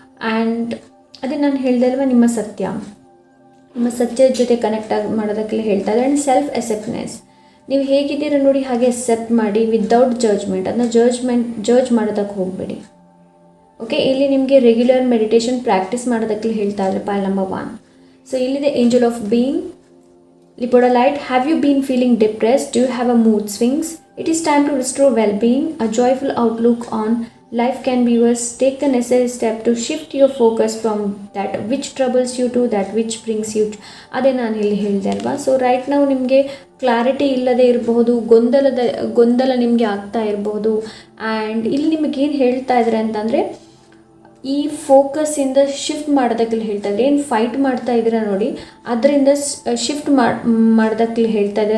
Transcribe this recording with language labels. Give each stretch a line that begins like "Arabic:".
Kannada: And ಅದೇ ನಾನು ಹೇಳ್ದೆ ಅಲ್ವಾ, ನಿಮ್ಮ ಸತ್ಯದ ಜೊತೆ ಕನೆಕ್ಟ್ ಆಗಿ ಮಾಡೋದಕ್ಕೆಲ್ಲ ಹೇಳ್ತಾ ಇದ್ದಾರೆ. ಆ್ಯಂಡ್ ಸೆಲ್ಫ್ ಅಕ್ಸೆಪ್ಟೆನ್ಸ್, ನೀವು ಹೇಗಿದ್ದೀರ ನೋಡಿ ಹಾಗೆ ಅಕ್ಸೆಪ್ಟ್ ಮಾಡಿ ವಿದೌಟ್ ಜಡ್ಜ್ಮೆಂಟ್. ಅದನ್ನ ಜಡ್ಜ್ ಮಾಡೋದಕ್ಕೆ ಹೋಗಬೇಡಿ. ಓಕೆ, ಇಲ್ಲಿ ನಿಮಗೆ ರೆಗ್ಯುಲರ್ ಮೆಡಿಟೇಷನ್ ಪ್ರಾಕ್ಟೀಸ್ ಮಾಡೋದಕ್ಕೆ ಹೇಳ್ತಾ ಇದ್ದಾರೆ ಪೈಲ್ ನಂಬರ್ 1.
English: So ಇಲ್ಲಿದೆ angel of being, Lipodolite, have you been feeling depressed? Do you have a mood swings? It is time to restore well-being. A joyful outlook on life can be yours. Take the necessary step to shift your focus from that which troubles you to that which brings you.
Kannada: ಅದೇ ನಾನು ಇಲ್ಲಿ ಹೇಳಿದೆ ಅಲ್ವಾ. So right ನಾವು ನಿಮಗೆ clarity ಇಲ್ಲದೆ ಇರಬಹುದು, ಗೊಂದಲ ನಿಮಗೆ ಆಗ್ತಾ ಇರಬಹುದು. ಆ್ಯಂಡ್ ಇಲ್ಲಿ ನಿಮಗೇನು ಹೇಳ್ತಾ ಇದ್ದಾರೆ ಅಂತಂದರೆ, ಈ ಫೋಕಸ್ಸಿಂದ ಶಿಫ್ಟ್ ಮಾಡೋದಕ್ಕೆ ಹೇಳ್ತಾ ಇದ್ದಾರೆ. ಏನು ಫೈಟ್ ಮಾಡ್ತಾ ಇದ್ದೀರಾ ನೋಡಿ, ಅದರಿಂದ ಶಿಫ್ಟ್ ಮಾಡೋದಕ್ಕೆ ಹೇಳ್ತಾ ಇದ್ದಾರೆ.